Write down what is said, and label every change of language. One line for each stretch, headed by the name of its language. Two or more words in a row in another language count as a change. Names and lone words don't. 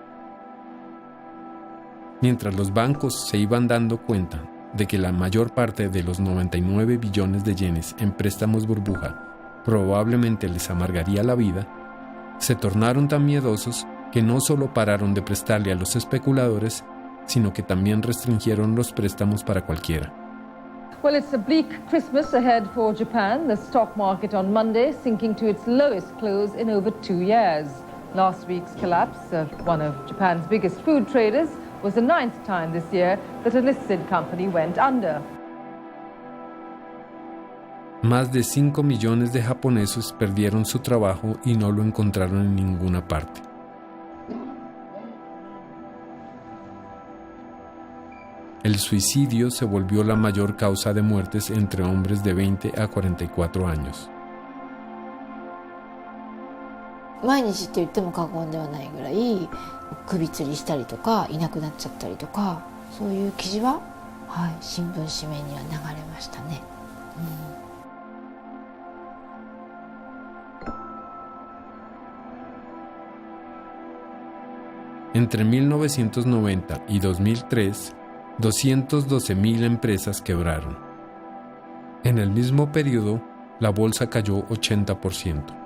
Spanish: Mientras los bancos se iban dando cuenta de que la mayor parte de los 99 billones de yenes en préstamos burbuja probablemente les amargaría la vida, se tornaron tan miedosos que no solo pararon de prestarle a los especuladores, sino que también restringieron los préstamos para cualquiera.
English: Well, it's a bleak Christmas ahead for Japan. The stock market on Monday sinking to its lowest close in over 2 years. Last week's collapse of one of Japan's biggest food traders was the 9th time this year that a listed company went under.
Spanish: Más de 5 millones de japoneses perdieron su trabajo y no lo encontraron en ninguna parte. El suicidio se volvió la mayor causa de muertes entre hombres de 20 a 44 años.
Japanese: 毎日って言っても過言ではないぐらい首吊りしたりとかいなくなっちゃったりとかそういう記事は、新聞紙面には流れましたね。
Spanish: Entre 1990 y 2003, 212,000 empresas quebraron. En el mismo periodo, la bolsa cayó 80%.